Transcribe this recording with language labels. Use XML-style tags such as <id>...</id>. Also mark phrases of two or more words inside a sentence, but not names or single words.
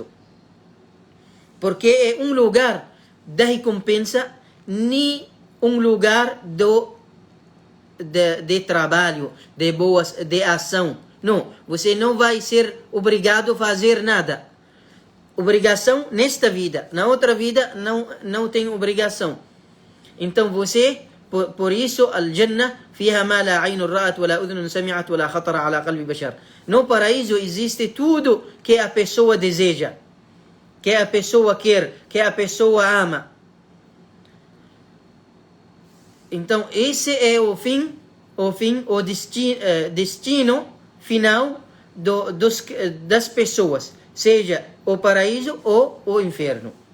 <pt>Porque é um lugar da recompensa, nem um lugar de trabalho, de ação. Não, você não vai ser obrigado a fazer nada. Obrigação nesta vida, na outra vida não tem obrigação. Então você por isso,</pt> <ar>الجنة فيها ما لا عين رأت، ولا أذن سمعت، ولا خطر على قلب بشر.</ar> <pt>No paraíso existe tudo que a pessoa deseja, que a pessoa quer, que a pessoa ama. Então, esse é o destino final das pessoas, seja o paraíso ou o inferno.</pt>